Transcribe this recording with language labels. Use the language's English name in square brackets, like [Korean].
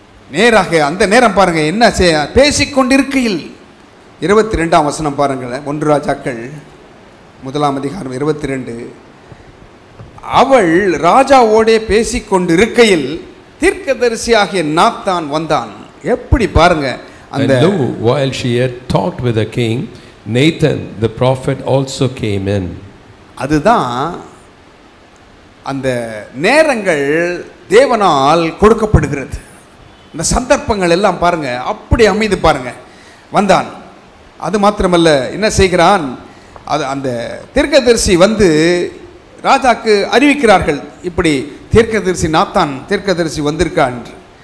[Tamil] நேராக அந்த நேரம் பாருங்க என்ன பேசிக்கொண்டிருக்கையில் 22ஆம் வசனம் பாருங்களேன். 1 ராஜாக்கள் 1ஆம் அதிகாரம் 22. அவள் ராஜாவோடே பேசிக்கொண்டிருக்கையில் தீர்க்கதரிசியாகிய நாத்தான் வந்தான். எப்படி பாருங்க. [English] And lo, while she had talked with the king, Nathan the prophet also came in. [Tamil] அதுதான் அந்த நேரங்கள் தேவனால் கொடுக்கப்படுகிறது. இந்த சந்தர்ப்பங்கள் எல்லாம் பாருங்க அப்படி அமைது பாருங்க. வந்தான். அது மாத்திரமல்ல, என்ன செய்கிறான், அது அந்த தீர்க்கதரிசி ராஜாக்கு அறிவிக்கிறார்கள், இப்படி தீர்க்கதரிசி நாத்தான் தீர்க்கதரிசி வந்திருக்கான் என்று.